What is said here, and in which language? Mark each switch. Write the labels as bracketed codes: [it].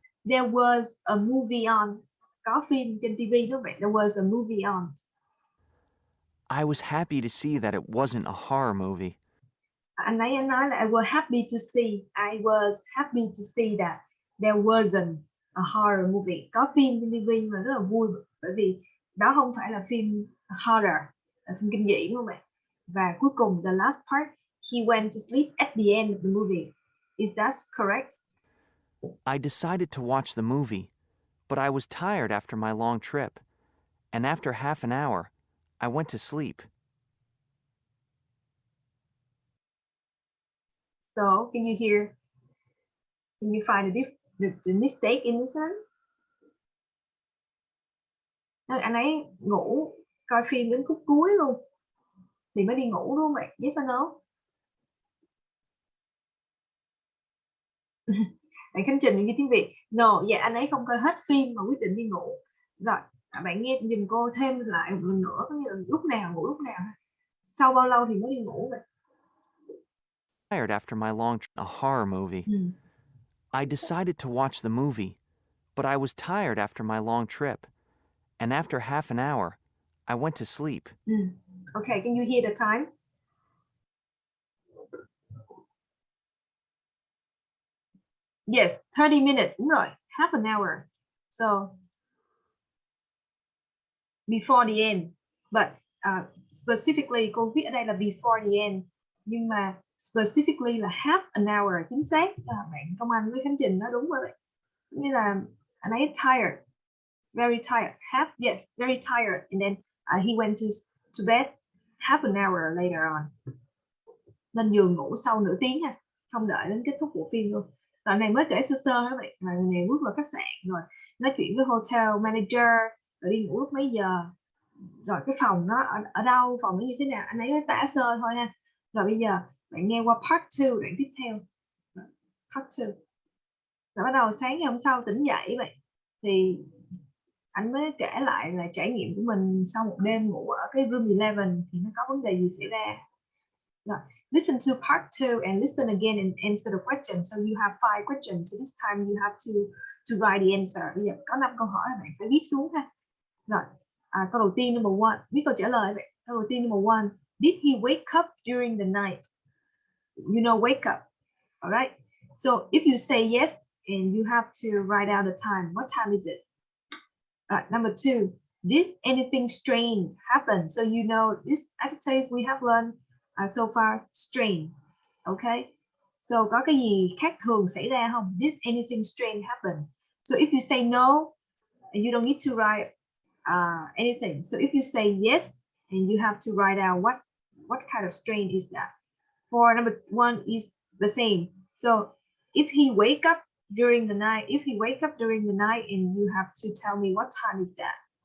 [en] There was a movie on. [vi] Có phim trên TV đúng vậy. [en] There was a movie on. I was happy to see that it wasn't a horror movie. [vi] Anh nói là [en] I was happy to see. I was happy to see that there wasn't a horror movie. [vi] Có phim trên TV mà rất là vui, bởi vì đó không phải là phim horror, là phim kinh dị đúng không ạ? Và cuối cùng [en] the last part, he went to sleep at the end of the movie. Is that correct? I decided to watch the movie, but I was tired after my long trip, and after half an hour, I went to sleep. So, can you find the mistake in this one? [vi] Anh ấy ngủ coi phim đến khúc cuối luôn thì mới đi ngủ đúng không bạn? [en] Yes or no? [vi] Bạn Khánh Trình ghi tiếng Việt. No, dạ anh ấy không coi hết phim mà quyết định đi ngủ. Rồi, bạn nghe dùm cô thêm lại một lần nữa, có nghĩa là lúc nào ngủ lúc nào. Sau bao lâu thì mới đi ngủ vậy? [en] Tired after my long a horror movie. I decided to watch the movie, but I was tired after my long trip, and after half an hour, I went to sleep. Okay, can you hear the time? Yes, 30 minutes, [vi] đúng rồi, [en] half an hour. So, before the end. But specifically, [vi] cô viết ở đây là [en] before the end. [vi] Nhưng mà specifically là [en] half an hour, [vi] chính xác. Bạn Công Anh với Khánh Trình nói đúng rồi vậy. Nghĩa là anh ấy [en] tired, very tired, yes, very tired. And then he went to bed half an hour later on. [vi] Lên giường ngủ sau nửa tiếng ha, không đợi đến kết thúc bộ phim luôn. Đoạn này mới kể sơ sơ đó vậy. Mà người này bước vào khách sạn rồi nói chuyện với hotel manager, rồi đi ngủ lúc mấy giờ, rồi cái phòng nó ở đâu, phòng nó như thế nào, anh ấy nói tả sơ thôi ha. Rồi bây giờ bạn nghe qua part 2, đoạn tiếp theo. Part 2. Rồi bắt đầu sáng ngày hôm sau tỉnh dậy vậy thì anh mới kể lại là trải nghiệm của mình sau một đêm ngủ ở cái room 11 thì nó có vấn đề gì xảy ra. [en] Rồi, listen to part 2 and listen again and answer the question. So you have 5 questions. So this time you have to write the answer. [vi] Bây giờ có 5 câu hỏi bạn phải viết xuống ha. Rồi, câu đầu tiên number 1, viết câu trả lời vậy. Câu đầu tiên [en] number 1, did he wake up during the night? You know, wake up. All right. So if you say yes, and you have to write out the time. What time is it? Number 2, did anything strange happen? So you know this adjective we have learned so far, strange. Okay. [vi] So có cái gì khác thường xảy ra không? [en] Did anything strange happen? So if you say no, you don't need to write anything. So if you say yes, and you have to write out what kind of strange is that. For number 1 is the same. So if he wake up during the night, and you have to tell me what time is that.